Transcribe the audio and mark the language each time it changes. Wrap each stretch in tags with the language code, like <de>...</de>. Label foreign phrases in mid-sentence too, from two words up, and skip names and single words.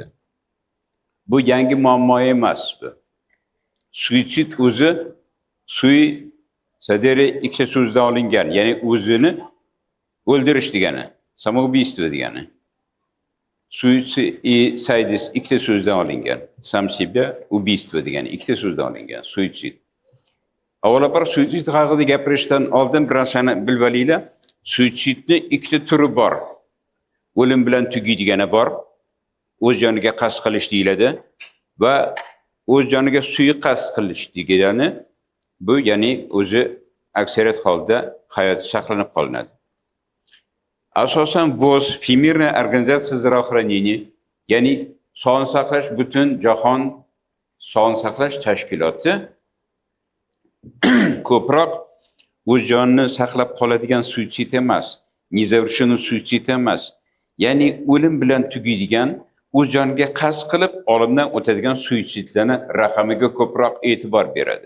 <uz>Bu yangi muammo emas bu. Suitsid o'zi sadere ikkita so'zdan olingan, ya'ni o'zini o'ldirish degani, samoubiystvo degani. Suitsidis ikkita so'zdan olingan,</uz> <ru>сам себя убийство</ru> <uz>degani ikkita so'zdan olingan, suitsid. Avvalambor suitsid haqida gapirishdan oldin bir narsani bilib olinglar. Suitsidni ikkita turi bor. O'lim bilan tugaydigani bor. O'z joniga qasd qilish deyiladi va o'z joniga suiqasd qilish degani bu ya'ni o'zi aksariyat holda hayoti saqlanib qolinadi. Asosan VOZ,</uz> <ru>Всемирная организация здравоохранения,</ru> <uz>ya'ni sog'liqni saqlash butun jahon sog'liqni saqlash tashkiloti ko'proq o'z jonini saqlab qoladigan suitsid emas, незавершенный suitsid emas, ya'ni o'lim bilan tugaydigan, o'z joniga qasd qilib olamdan o'tadigan suitsidlarni raqamiga ko'proq e'tibor beradi.</uz>